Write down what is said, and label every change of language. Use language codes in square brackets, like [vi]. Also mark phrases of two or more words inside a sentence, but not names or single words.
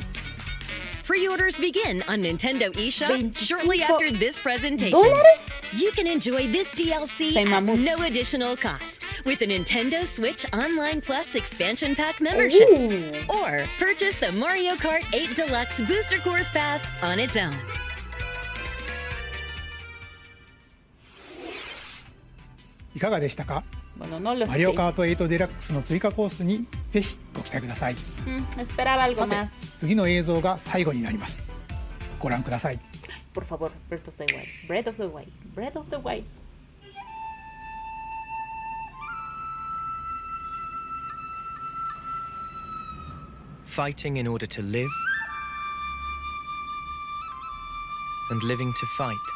[en] Pre-orders begin on Nintendo eShop shortly after this presentation. You can enjoy this DLC at no additional cost with a Nintendo Switch Online Plus Expansion Pack membership. Or purchase the Mario Kart 8 Deluxe Booster Course Pass on its own. [ja] いかがでしたか？ [es] Bueno, no lo [ja] マリオ [es] sé. [ja] カート8デラックスの追加コースにぜひご期待ください。 [es] Esperaba algo [ja] さて [es] más. [ja] 次の映像が最後になります。ご覧ください。 [es] Por favor, [en] Breath of the Wild. Breath of the Wild. Breath of the Wild. Fighting in order to live, and living to fight.